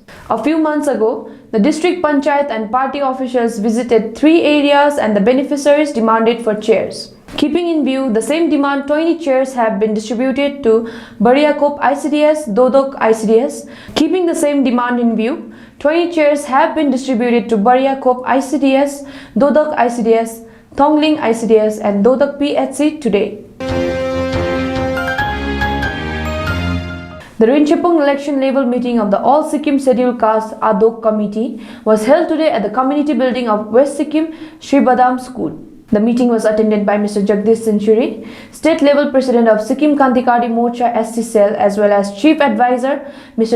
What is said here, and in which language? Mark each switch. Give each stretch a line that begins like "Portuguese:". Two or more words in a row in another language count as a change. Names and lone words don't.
English: A few months ago, the district panchayat and party officials visited 3 areas and the beneficiaries demanded for chairs. Keeping in view the same demand, 20 chairs have been distributed to Bariakhop ICDS, Dodok ICDS. Keeping the same demand in view, 20 chairs have been distributed to Bariakhop ICDS, Dodok ICDS, Thongling ICDS and Dodok PHC today. The Rinchepong election level meeting of the All Sikkim Scheduled Caste Adok Committee was held today at the community building of West Sikkim Sri Badam School. The meeting was attended by Mr. Jagdish Century, State Level President of Sikkim Kantikari Morcha SC Cell, as well as Chief Advisor Mr.